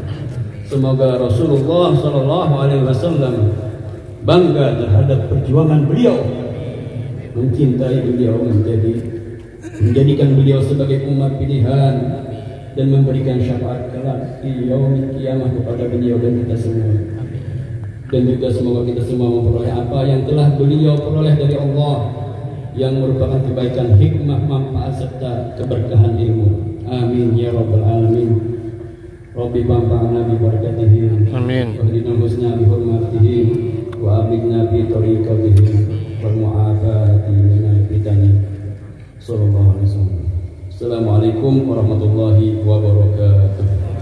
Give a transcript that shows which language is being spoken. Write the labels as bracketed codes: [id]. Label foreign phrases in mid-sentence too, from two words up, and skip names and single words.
[id] Semoga Rasulullah SAW bangga terhadap perjuangan beliau, mencintai beliau, menjadikan beliau sebagai umat pilihan dan memberikan syafaat kelak di [ar] يوم القيامة [id] kepada beliau dan kita semua. Dan juga semoga kita semua memperoleh apa yang telah beliau peroleh dari Allah, yang merupakan kebaikan, hikmah, manfaat serta keberkahan ilmu. [ar] آمين يا رب العالمين. رب انفعنا ببركته. آمين واهدنا الحسنى بحرمته وأمتنا بطريقته والمعافاة من الفتن. صلى الله عليه وسلم. السلام عليكم ورحمة الله وبركاته.